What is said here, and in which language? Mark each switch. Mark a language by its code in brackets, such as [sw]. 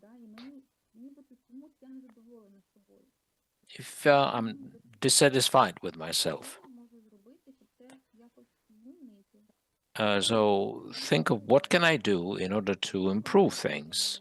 [uk] да, і мені нібито чомусь я не задоволена собою. [en] if I'm dissatisfied with myself. [uk] Що я можу зробити, щоб це якось змінити? [en] So think of what can I do in order to improve things?